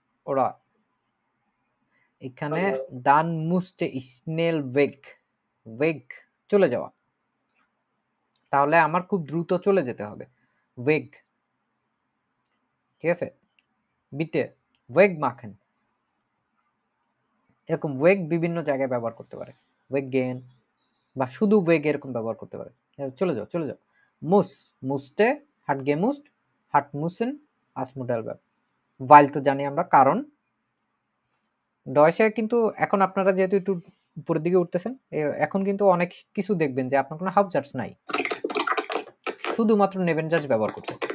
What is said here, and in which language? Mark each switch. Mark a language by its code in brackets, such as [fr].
[bn] ওরা এখানে [de] dann musste ich schnell weg [bn] চলে যাওয়া, তাহলে আমার খুব দ্রুত চলে যেতে হবে, weg, ঠিক আছে। [de] bitte weg machen, [bn] এরকম weg বিভিন্ন জায়গায় ব্যবহার করতে পারে, [de] weg gehen [bn] বা শুধু weg এরকম ব্যবহার করতে পারে, চলে যাও চলে যাও। [de] muss, musste, hat gemusst, hat müssen als Modellverb, weil [bn] তো জানি আমরা কারণ। ডয়সে কিন্তু এখন আপনারা যেহেতু একটু উপরের দিকে উঠতেছেন, এখন কিন্তু অনেক কিছু দেখবেন যে আপনার কোনো হাবজার্স নাই, শুধুমাত্র নেবেনজাজ ব্যবহার করছে।